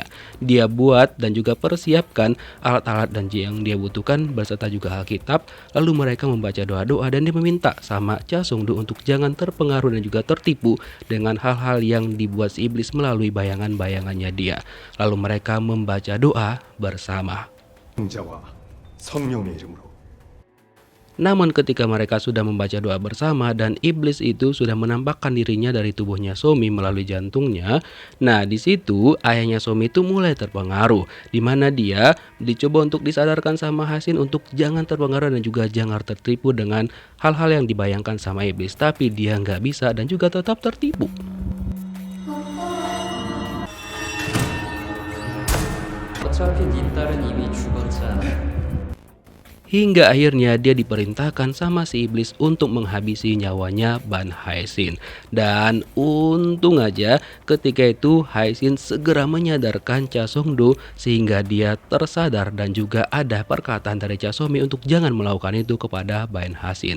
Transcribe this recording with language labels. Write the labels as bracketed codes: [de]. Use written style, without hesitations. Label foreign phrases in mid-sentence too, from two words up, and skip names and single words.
[id] Dia buat dan juga persiapkan alat-alat dan yang dia butuhkan beserta juga Alkitab. Lalu mereka membaca doa-doa dan dia meminta sama Cha Sung-do untuk jangan terpengaruh dan juga tertipu dengan hal-hal yang dibuat si iblis melalui bayangan-bayangannya dia. Lalu mereka membaca doa bersama. [ko] 성자와 성령의 이름으로. [id] Namun ketika mereka sudah membaca doa bersama dan iblis itu sudah menampakkan dirinya dari tubuhnya So-mi melalui jantungnya, nah di situ ayahnya So-mi itu mulai terpengaruh, di mana dia dicoba untuk disadarkan sama Hasin untuk jangan terpengaruh dan juga jangan tertipu dengan hal-hal yang dibayangkan sama iblis, tapi dia nggak bisa dan juga tetap tertipu. [ko] 어차피 네 딸은 이미 죽었잖아. [id] Hingga akhirnya dia diperintahkan sama si iblis untuk menghabisi nyawanya Ban Hae-shin. Dan untung aja ketika itu Hae-shin segera menyadarkan Cha Sung-do sehingga dia tersadar dan juga ada perkataan dari Cha So-mi untuk jangan melakukan itu kepada Ban Hae-shin.